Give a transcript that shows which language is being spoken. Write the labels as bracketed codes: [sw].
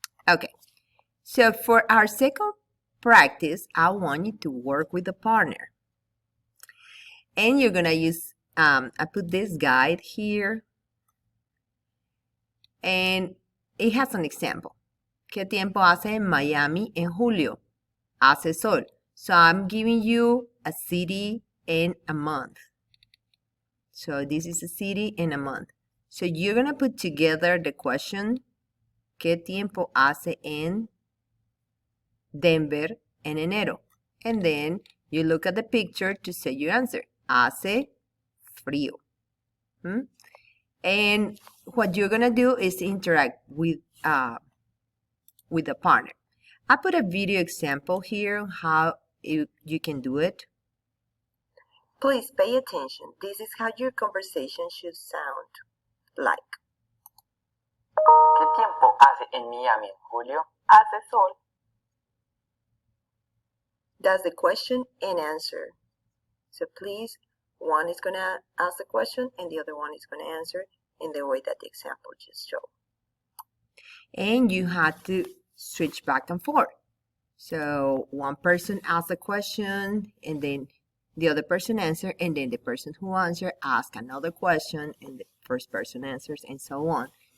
[en] Okay, so for our second practice, I want you to work with a partner, and you're gonna use I put this guide here, and it has an example. [es] ¿Qué tiempo hace en Miami en julio? Hace sol. [en] So I'm giving you a city and a month. So this is a city and a month. So you're going to put together the question, [es] ¿Qué tiempo hace en Denver en enero? [en] And then you look at the picture to say your answer. [es] Hace frío. [en] And what you're going to do is interact with a partner. I put a video example here how you can do it. Please pay attention. This is how your conversation should sound like. [es] ¿Qué tiempo hace en Miami en julio? Hace sol. [en] That's the question and answer. So please, one is going to ask the question and the other one is going to answer in the way that the example just showed. And you have to switch back and forth. So one person asks a question and then the other person answers, and then the person who answers asks another question and the first person answers, and so on.